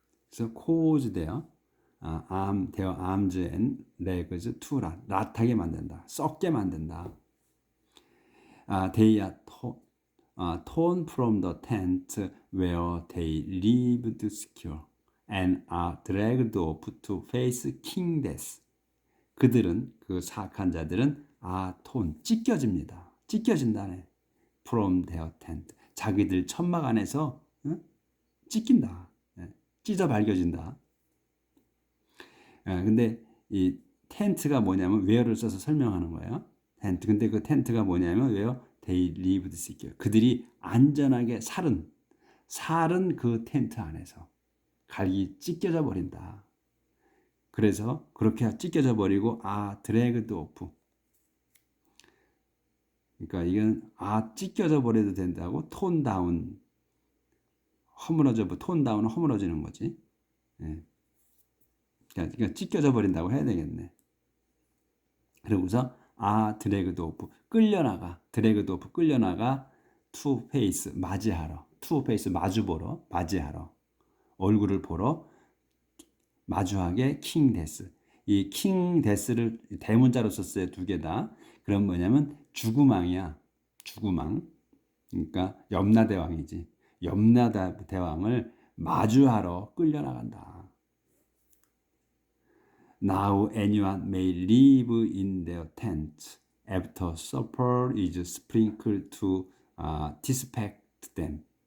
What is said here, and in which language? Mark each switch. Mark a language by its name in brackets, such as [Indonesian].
[Korean] 그래서 [English] cause their arms and legs to rot, [Korean] рат하게 만든다. 썩게 만든다. [English] They are torn from the tent where they lived secure and are dragged off to face king death. [Korean] 그들은, 그 사악한 자들은 torn, 찢겨진다네. [English] From their tent, [Korean] 자기들 천막 안에서 찢긴다. 찢어 밝혀진다. 근데 이 텐트가 뭐냐면 where를 써서 설명하는 거예요. 텐트. 근데 그 텐트가 뭐냐면 [English] where they lived secure. [Korean] 그들이 안전하게 살은 그 텐트 안에서 갈기 찢겨져 버린다. 그래서 그렇게 찢겨져 버리고 [English] dragged off. [Korean] 그러니까 이건 찢겨져 버려도 된다고 톤 다운, 톤 다운은 허물어지는 거지. 그러니까 찢겨져 버린다고 해야 되겠네. 그러고서 [English] dragged off, dragged off, [Korean] 끌려나가 [English] to face, to face, [Korean] 맞이하러, 얼굴을 보러 마주하게 king death. 이 king death를 대문자로 썼어요. 두 개 다. 그럼 뭐냐면 죽음왕이야. 죽음왕. 그러니까 염라대왕이지. 염라대왕을 마주하러 끌려나간다. [English] Now anyone may live in their tents after supper is sprinkled to disinfect them.